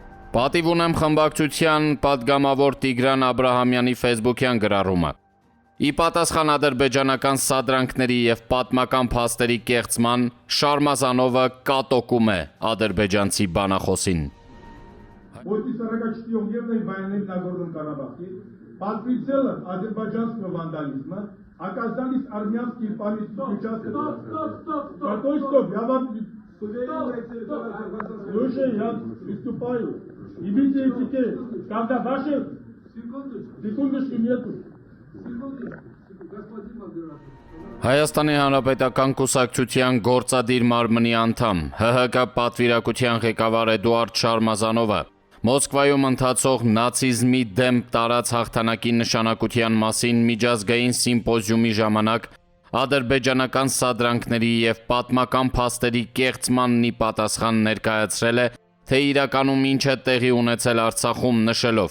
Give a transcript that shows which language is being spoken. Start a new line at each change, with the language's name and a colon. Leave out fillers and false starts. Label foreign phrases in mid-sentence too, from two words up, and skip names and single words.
Armenian: Պատիվ ունեմ խմբակցության պատգամավոր Տիգրան Աբրահամյանի ֆեյսբուքյան գրառումը։ Ի պատասխան ադրբեջանական սադրանքների և պատմական փաստերի կեղծման, Շարմազանովը կատոկում է ադրբեջանցի բանախոսին։
Russian: После 44-дневной войны в Нагорном Карабахе под прицелом азербайджанского вандализма оказались армянские памятные участки. Стоп, я вам... Слушай, я приступаю. И видите, когда ваши... Секундочку нету.
Armenian: Հայաստանի Հանրապետական կուսակցության գործադիր մարմնի անդամ, ՀՀԿ պատվիրակության ղեկավար Էդուարդ Շարմազանովը Մոսկվայում ընթացող նացիզմի դեմ տարած հաղթանակի նշանակության մասին միջազգային սիմպոզիումի ժամանակ ադրբեջանական սադրանքների և պատմական փաստերի կեղծմանն ի պատասխան ներկայացրել է, թե իրականում ինչ է տեղի ունեցել Արցախում, նշելով.